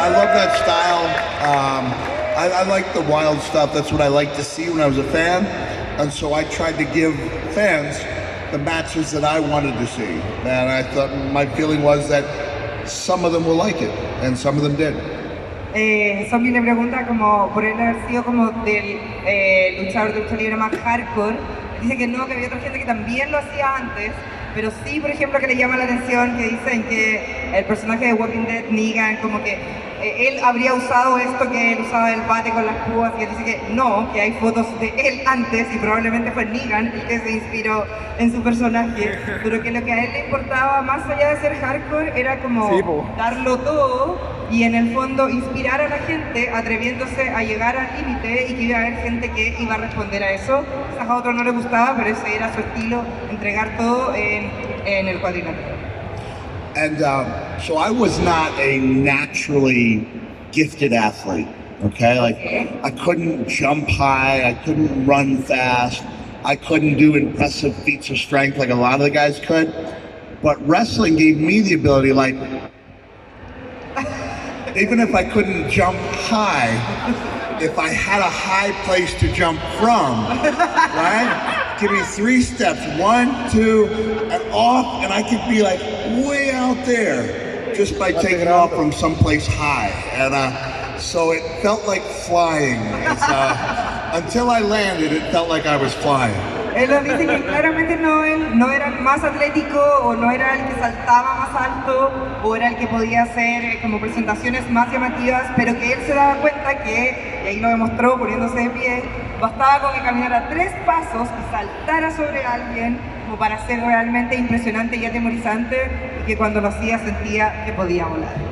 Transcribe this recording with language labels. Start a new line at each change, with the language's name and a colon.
English: I love that style. I like the wild stuff. That's what I liked to see when I was a fan. And so I tried to give fans the matches that I wanted to see. And I thought my feeling was that some of them will like it, and some of them did.
Spanish: Zombie le pregunta como por él haber sido como del luchador de lucha libre más hardcore. Dice que no, que había otra gente que también lo hacía antes, pero sí, por ejemplo, que le llama la atención que dicen que el personaje de Walking Dead, Negan, como que él habría usado esto que él usaba el bate con las púas, y él dice que no, que hay fotos de él antes y probablemente fue Negan el que se inspiró en su personaje, pero que lo que a él le importaba más allá de ser hardcore era como darlo todo y en el fondo inspirar a la gente atreviéndose a llegar al límite y que iba a haber gente que iba a responder a eso. Quizás a otros no les gustaba, pero ese era su estilo, entregar todo en el cuadrilátero.
English: And so I was not a naturally gifted athlete, okay? Like I couldn't jump high, I couldn't run fast, I couldn't do impressive feats of strength like a lot of the guys could. But wrestling gave me the ability, like, even if I couldn't jump high, if I had a high place to jump from, right? Give me 3 steps, 1, 2, and off, and I could be like way out there just by taking off from someplace high. And so it felt like flying. Until I landed, it felt like I was flying.
Spanish: Él nos dice que claramente él no era el más atlético o no era el que saltaba más alto o era el que podía hacer como presentaciones más llamativas, pero que él se daba cuenta que, y ahí lo demostró poniéndose de pie, bastaba con que caminara 3 pasos y saltara sobre alguien como para ser realmente impresionante y atemorizante, y que cuando lo hacía sentía que podía volar.